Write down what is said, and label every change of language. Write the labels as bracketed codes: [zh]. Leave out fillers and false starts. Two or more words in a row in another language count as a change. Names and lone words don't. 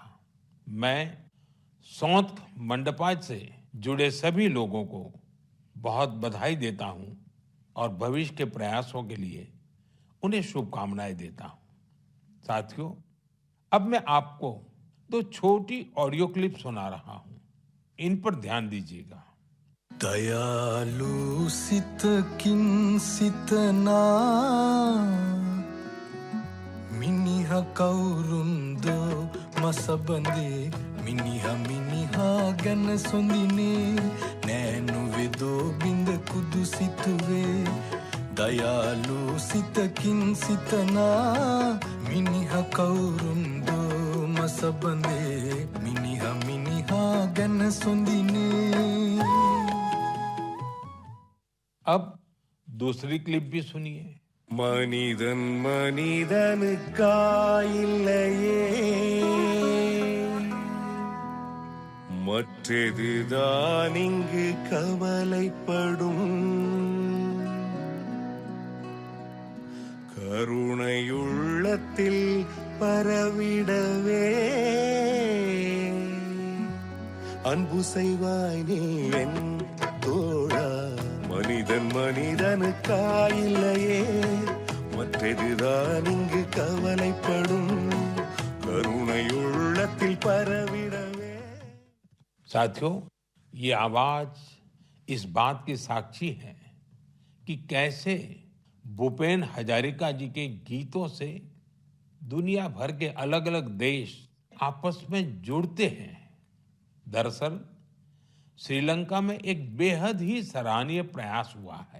[hi] मैं सौंथ मंडपा से जुड़े सभी लोगों को बहुत बधाई देता हूं और भविष्य के प्रयासों के लिए उन्हें शुभकामनाएं देता हूं। साथियों, अब मैं आपको 2 छोटी ऑडियो क्लिप सुना रहा हूं। इन पर ध्यान दीजिएगा। [si] දයාලු සිතකින් සිතනා මිනිහ කවුරුන්දෝ මසබඳේ මිනිහ මිනිහා ගැන සොඳිනේ නෑනු වෙදෝ බිඳ කුදු සිතුවේ දයාලු සිතකින් සිතනා මිනිහ කවුරුන්දෝ මසබඳේ මිනිහ මිනිහා ගැන සොඳිනේ. [hi] अब दूसरी क्लिप भी सुनिए. [ta] மனிதன் மனிதனுக்காயில்லையே மற்றதுதான் இங்கு கவலைப்படும் கருணையுள்ளத்தில் பரவிடவே அன்பு செய்வாய் நீ என் தோழா மனிதன் மனிதனுக்காயில்லையே மற்றதுதான் இங்கு கவலைப்படும் கருணையுள்ளத்தில் பரவிடவே. [hi] साथियों, ये आवाज इस बात की साक्षी है कि कैसे भूपेन हजारिका जी के गीतों से दुनिया भर के अलग अलग देश आपस में जुड़ते हैं. दरअसल श्रीलंका में एक बेहद ही सराहनीय प्रयास हुआ है.